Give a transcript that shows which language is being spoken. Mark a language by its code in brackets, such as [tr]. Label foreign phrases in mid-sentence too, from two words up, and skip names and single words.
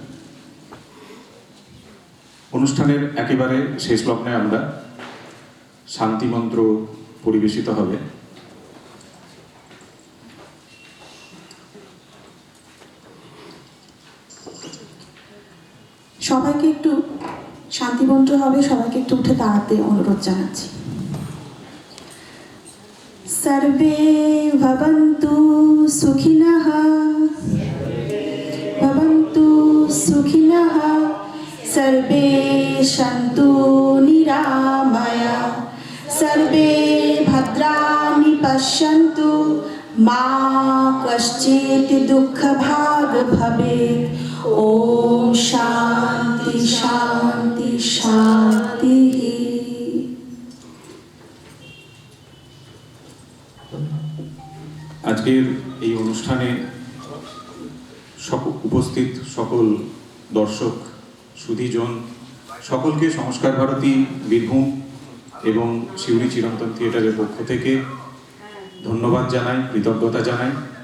[bn] অনুষ্ঠানের একেবারে শেষ লগ্নে আমরা শান্তিমন্ত্র পরিবেশিত হবে। সবাইকে একটু শান্তিমন্ত্র হবে, সবাইকে একটু উঠে দাঁড়াতে অনুরোধ জানাচ্ছি। [sa] সর্বে ভবন্তু সুখিনঃ, ভবন্তু সুখিনঃ, সর্বে সন্তু নিরাময়া, সর্বে ভদ্রাণি পশ্যন্তু, মা কশ্চিৎ দুঃখভাগ ভবেৎ। ওম শান্তি শান্তি শান্তি। [bn] আজকের এই অনুষ্ঠানে উপস্থিত সকল দর্শক সুধীজন সকলকে সংস্কার ভারতী বীরভূম এবং শিউরি চিরন্তন থিয়েটারের পক্ষ থেকে ধন্যবাদ জানাই, কৃতজ্ঞতা জানাই।